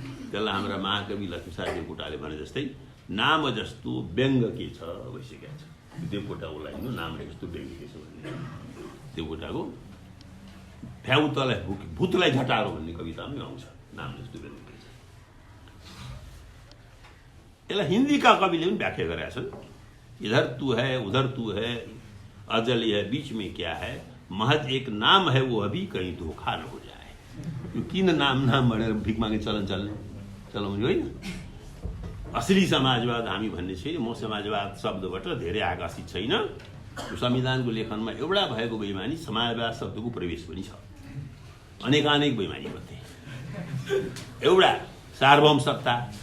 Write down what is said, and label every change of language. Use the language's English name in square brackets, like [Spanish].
[Nepali] त्यसलाई हाम्रा महाकवि लक्ष्मीसार देवकोटाले भने जस्तै नाम जस्तो व्यङ्ग के छ भइसकेको छ। देवकोटाको लाइन नाम जस्तो व्यङ्ग के छ भन्ने देवकोटाको भ्याउतलाई भूतलाई झटारो भन्ने कवितामै आउँछ नाम जस्तो व्यङ्ग के छ। यसलाई हिन्दीका कविले पनि व्याख्या गरेका छन्। [Hindi] इधर तू है उधर तू है, अजल यह बीच में क्या है, महज एक नाम है वो अभी कहीं धोखा न हो जाए। [Nepali] यो किन नाम भनेर भिख मागे चलाउने होइन। असली समाजवाद हामी भन्ने छैन। म समाजवाद शब्दबाट धेरै आकर्षित छैन। संविधानको लेखनमा एउटा भएको बेइमानी समाजवाद शब्दको प्रवेश पनि छ। अनेकानेक बेइमानी मध्ये एउटा सार्वभौम सत्ता।